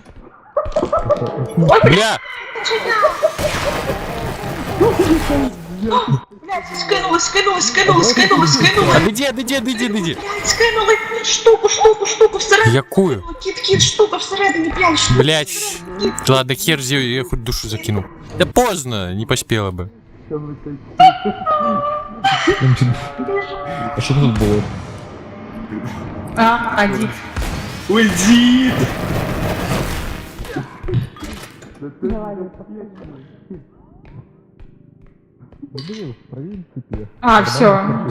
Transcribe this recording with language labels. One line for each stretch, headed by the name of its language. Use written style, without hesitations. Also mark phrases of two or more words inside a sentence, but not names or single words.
Russian: Бля! Блядь, скинули.
Ukrainian: Іди. Блядь, скинули штуку всередині. Яку? Кіт, штука всередині, блядь, штука.
Russian: Блять. Ладно, хер я хоть душу закинул. Да поздно, не поспела бы.
Ukrainian: А що тут було? А, дід.
Russian: Уйди!
Ukrainian: А, все.